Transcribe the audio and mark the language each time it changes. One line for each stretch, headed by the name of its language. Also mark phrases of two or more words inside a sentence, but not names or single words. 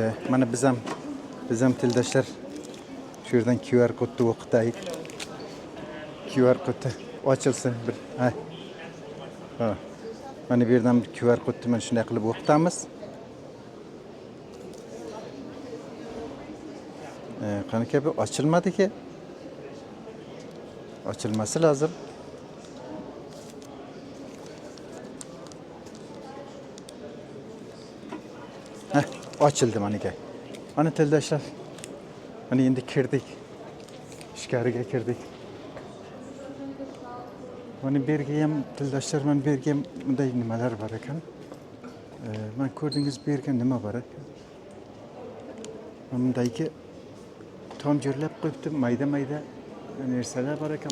Uzbek: Mana biz ham tildoshlar shu yerdan QR kodni o'qitaylik. QR kodi ochilsin bir. Mana bu yerdan QR kodni mana shunday qilib o'qitamiz. Qanaqa bu açılmadı ki? Açılması lazım. Açıldı manike. Hani tildoshlar. Hani endi kirdik. Ichkariga kirdik. Mana bu yerga ham tildoshlar, mana bu yerga ham bunday nimalar bor ekan. Mana ko'rdingiz bu yerga nima bor ekan? Bundayki tom jo'rlab qo'yibdi, mayda narsalar bor ekan.